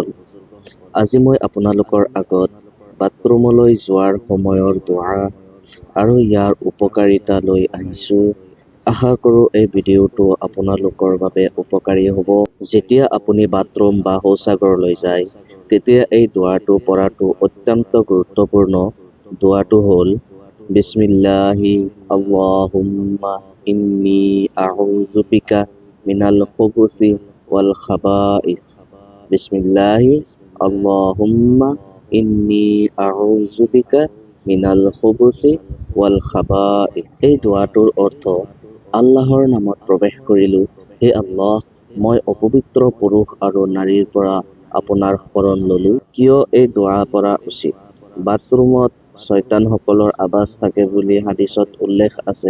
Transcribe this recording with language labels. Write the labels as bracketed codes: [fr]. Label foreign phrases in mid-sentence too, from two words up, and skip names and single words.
[as] আজি মই আপোনালোকৰ আগত বাথৰুমলৈ যোৱাৰ সময়ৰ দোৱা আৰু ইয়াৰ উপকাৰিতা লৈ আহিছোঁ। আশা কৰোঁ এই ভিডিঅ'টো আপোনালোকৰ বাবে উপকাৰী হ'ব। যেতিয়া আপুনি বাথৰুম বা শৌচাগাৰলৈ যায়, তেতিয়া এই দোৱাটো পঢ়াটো অত্যন্ত গুৰুত্বপূৰ্ণ। দোৱাটো হ'ল [ar] بسم الله اللهم إني أعوذ بك من الخبث والخبائث. بسم الله اللهم إني أعوذ بك من الخبث والخبائث. [as] এই দোৱাটোৰ অৰ্থ, আল্লাহৰ নামত প্ৰৱেশ কৰিলো, হে আল্লাহ, মই অপবিত্ৰ পুৰুষ আৰু নাৰীৰ পৰা আপোনাৰ শৰণ ললো। কিয় এই দোৱা পঢ়া উচিত? বাথৰুমত শয়তানসকলৰ আৱাজ থাকে বুলি হাদিছত উল্লেখ আছে।